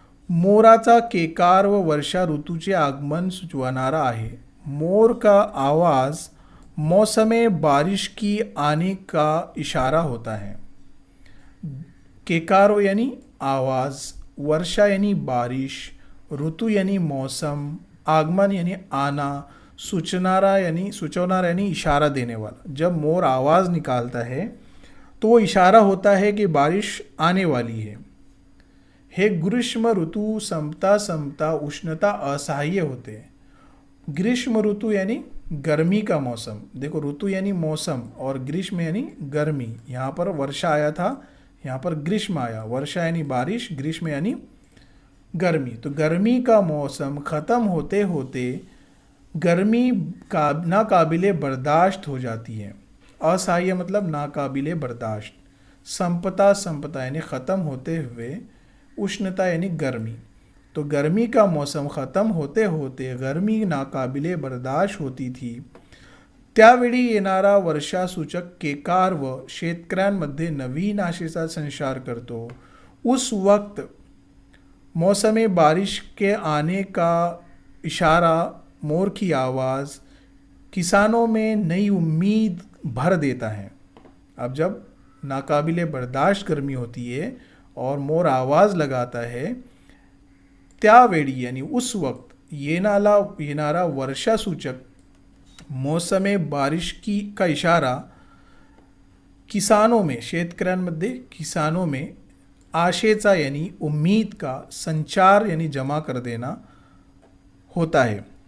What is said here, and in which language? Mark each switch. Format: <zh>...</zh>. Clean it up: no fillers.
<mr>मोराचा केकार व वर्षा ऋतूचे आगमन सुचवणारा आहे.</mr> <hi>मोर का आवाज़ मौसम बारिश की आने का इशारा होता है. केकारो यानी आवाज़, वर्षा यानी बारिश, ऋतु यानी मौसम, आगमन यानी आना, सूचनारा यानी इशारा देने वाला. जब मोर आवाज़ निकालता है तो वो इशारा होता है कि बारिश आने वाली है.</hi> <mr>हे ग्रीष्म ऋतू संपता संपता उष्णता असह्य होते.</mr> <hi>ग्रीष्म ऋतु यानी गर्मी का मौसम. देखो, ऋतु यानी मौसम और ग्रीष्म यानी गर्मी. यहाँ पर वर्षा आया था, यहाँ पर ग्रीष्म आया. वर्षा यानी बारिश, ग्रीष्म यानी गर्मी, तो गर्मी का मौसम ख़त्म होते होते गर्मी का नाकाबिले बर्दाश्त हो जाती है। असह्य मतलब नाकाबिले बर्दाश्त। संपता यानी ख़त्म होते हुए, उष्णता यानी गर्मी। तो गर्मी का मौसम ख़त्म होते होते गर्मी नाकाबिले बर्दाश्त होती थी,</hi> <mr>त्यावेळी येणारा वर्षासूचक केकार व शेतकऱ्यांमध्ये नवीन आशेचा संचार करतो।</mr> <hi>उस वक्त मौसम बारिश के आने का इशारा, मोर की आवाज़ किसानों में नई उम्मीद भर देता है। अब जब नाकाबिले बर्दाश्त गर्मी होती है और मोर आवाज़ लगाता है, त्यावेळी यानी उस वक्त येणारा वर्षासूचक मौसम बारिश की का इशारा किसानों में, शेतकऱ्यांमध्ये किसानों में आशेचा यानी उम्मीद का, संचार यानी जमा कर देना होता है।</hi>